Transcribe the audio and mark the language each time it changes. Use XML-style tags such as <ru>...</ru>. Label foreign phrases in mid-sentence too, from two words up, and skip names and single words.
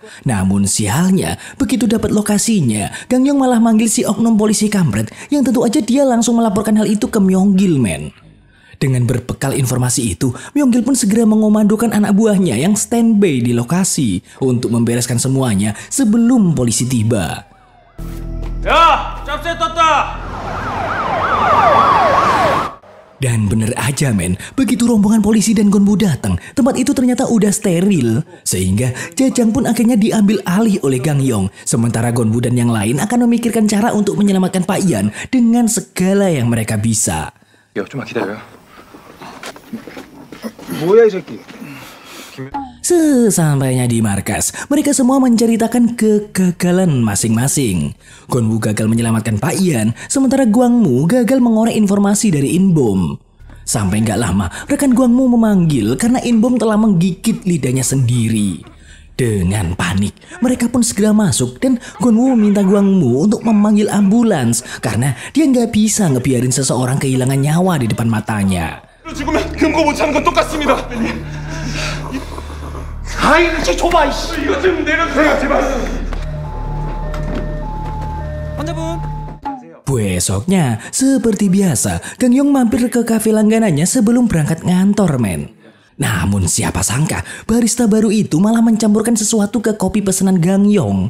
<id>Namun sialnya, begitu dapat lokasinya, Gang Yong malah manggil si oknum polisi kampret yang tentu aja dia langsung melaporkan hal itu ke Myeonggil, men. Dengan berbekal informasi itu, Myeonggil pun segera mengomandokan anak buahnya yang standby di lokasi untuk membereskan semuanya sebelum polisi tiba.</id> <ko>야! 짭새 떴다!</ko> <id>Dan bener aja, men, begitu rombongan polisi dan Gonwu datang, tempat itu ternyata udah steril. Sehingga Jajang pun akhirnya diambil alih oleh Gang Yong. Sementara Gonwu dan yang lain akan memikirkan cara untuk menyelamatkan Pak Yan dengan segala yang mereka bisa.</id> <ko>야, 좀만 기다려요. 뭐야 이 새끼?</ko> <id>Sesampainya di markas, mereka semua menceritakan kegagalan masing-masing. Gonwu gagal menyelamatkan Pak Yan, sementara Guangmu gagal mengorek informasi dari Inbom. Sampai nggak lama, rekan Guangmu memanggil karena Inbom telah menggigit lidahnya sendiri. Dengan panik, mereka pun segera masuk dan Gonwu meminta Guangmu untuk memanggil ambulans karena dia nggak bisa ngebiarin seseorang kehilangan nyawa di depan matanya.</id> <ko>죽으면 금고 못 차는 건 똑같습니다. 아이, 저 줘봐 이씨. 이거 좀 내려주세요, 제발.</ko> <id>Besoknya, seperti biasa, Gang Yong mampir ke kafe langganannya sebelum berangkat ngantor, men. Namun siapa sangka, barista baru itu malah mencampurkan sesuatu ke kopi pesanan Gang Yong.</id>